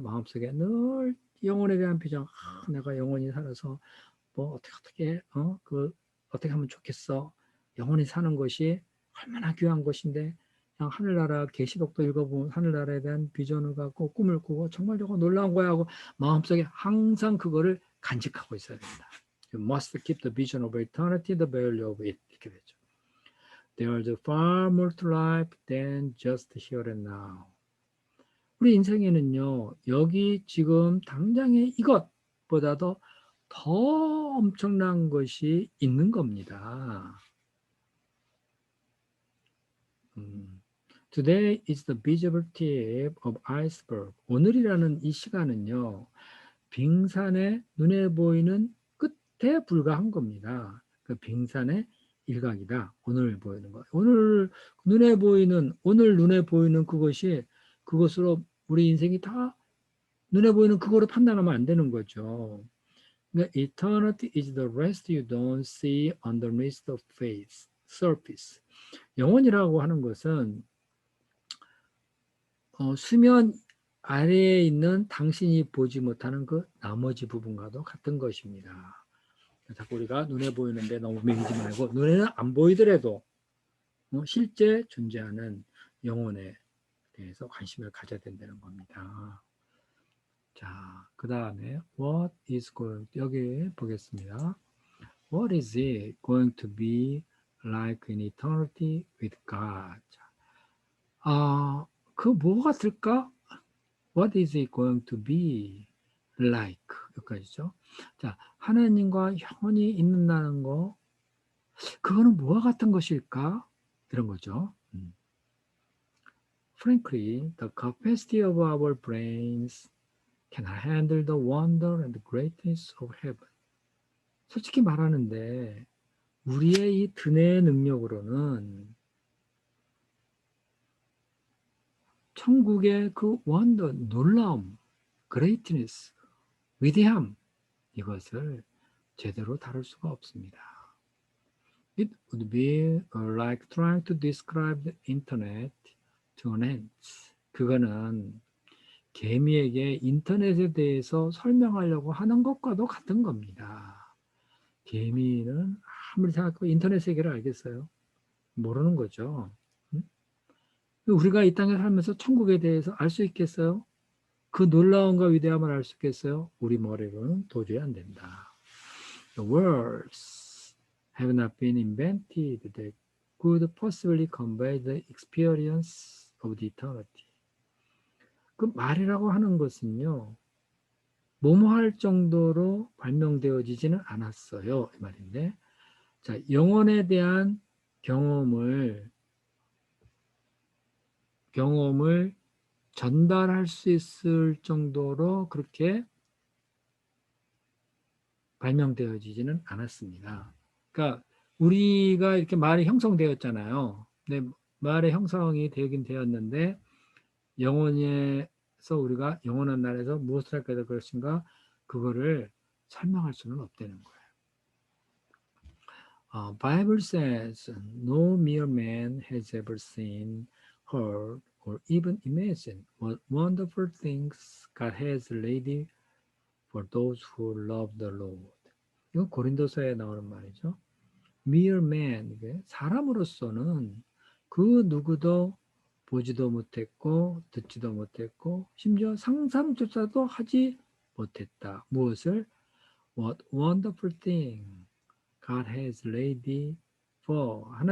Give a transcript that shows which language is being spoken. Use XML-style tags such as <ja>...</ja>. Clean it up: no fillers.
<ko>마음속에 늘 영혼에 대한 비전. 내가 영원히 살아서 뭐 어떻게 어떻게 하면 좋겠어. 영원히 사는 것이 얼마나 귀한 것인데 그냥 하늘나라 계시록도 읽어보면 하늘나라에 대한 비전을 갖고 꿈을 꾸고 정말 저거 놀라운 거야 하고 마음속에 항상 그거를 간직하고 있어야 됩니다.</ko> <en>You must keep the vision of eternity, the value of it.</en> <ko>이렇게 되죠.</ko> <en>There's far more to life than just here and now.</en> <ko>우리 인생에는요, 여기 지금 당장의 이것보다도 더 엄청난 것이 있는 겁니다.</ko> <en>Today is the visible tip of iceberg.</en> <ko>오늘이라는 이 시간은요, 빙산의 눈에 보이는 끝에 불과한 겁니다. 그 빙산의 일각이다. 오늘 보이는 것. 오늘 눈에 보이는 그것으로 우리 인생이 다 눈에 보이는 그거로 판단하면 안 되는 거죠. 그러니까</ko> <en>eternity is the rest you don't see underneath the surface.</en> <ko>영혼이라고 하는 것은 수면 아래에 있는 당신이 보지 못하는 그 나머지 부분과도 같은 것입니다. 자꾸 우리가 눈에 보이는데 너무 매이지 말고 눈에는 안 보이더라도 실제 존재하는 영혼에 대해서 관심을 가져야 된다는 겁니다. 자, 그 다음에</ko> <en>what is going</en> <ko>여기 보겠습니다.</ko> <en>What is it going to be like in eternity with God?</en> <ko>그 뭐 같을까?</ko> <en>What is it going to be like?</en> <ko>여기까지죠. 자, 하나님과 영원히 있는다는 거, 그거는 뭐와 같은 것일까? 이런 거죠.</ko> <en>Frankly, the capacity of our brains can handle the wonder and the greatness of heaven.</en> <ko>솔직히 말하는데 우리의 이 두뇌의 능력으로는 천국의 그 원더, 놀라움, greatness, 위대함, 이것을 제대로 다룰 수가 없습니다.</ko> <en>It would be like trying to describe the internet to an ant.</en> <ko>그거는 개미에게 인터넷에 대해서 설명하려고 하는 것과도 같은 겁니다. 개미는 아무리 생각해도 인터넷 세계를 알겠어요? 모르는 거죠. 우리가 이 땅에 살면서 천국에 대해서 알 수 있겠어요? 그 놀라움과 위대함을 알 수 있겠어요? 우리 머리로는 도저히 안 된다.</ko> <en>The words have not been invented that could possibly convey the experience of the eternity.</en> <ko>그 말이라고 하는 것은요, 뭐뭐 할 정도로 발명되어지지는 않았어요. 이 말인데, 자, 영혼에 대한 경험을 전달할 수 있을 정도로 그렇게 발명되어지지는 않았습니다. 그러니까 우리가 이렇게 말이 형성되었잖아요. 네, 말의 형성이 되긴 되었는데 영혼에서 우리가 영원한 날에서 무엇을 할까 될 것인가 그거를 설명할 수는 없다는 거예요.</ko> <en>Bible says no mere man has ever seen, heard, or even imagined what wonderful things God has laid for those who love the Lord.</en> <ko>이건 고린도서에 나오는 말이죠.</ko> <en>Mere man,</en> <ko>이게 사람으로서는 그 누구도 보지도 못했고 듣지도 못했고 심지어 상상조차도 하지 못했다. 무엇을?</ko> <en>What wonderful thing God has laid for.</en>